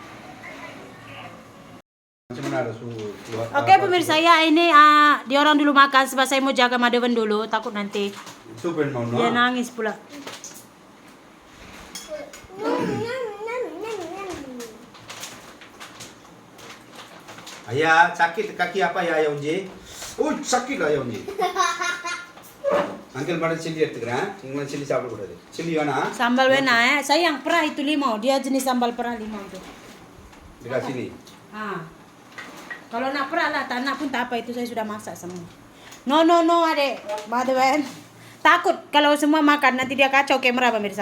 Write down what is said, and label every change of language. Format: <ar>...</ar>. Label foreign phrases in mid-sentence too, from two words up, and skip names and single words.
<ms>Oke pemirsa ya, ini dia orang dulu makan sebab saya mau jaga Madawan dulu, takut nanti dia nangis pula. Ayah, sakit kaki apa ya Ayah Unji? sakit lah Ayah Unji. Uncle pada chili எடுத்துக்கிறேன்.</ms> <ta>நீங்க chili சாப்பிட கூடாது. Chili வேணா?</ta> <ms>Sambal wena sayang perah itu limau, dia jenis sambal perah limau itu. Dikasih nih. Kalau nak perah lah, tak nak pun tak apa, itu saya sudah masak semua. No adek, Madawan. Takut kalau semua makan nanti dia kacau kamera pemirsa.</ms>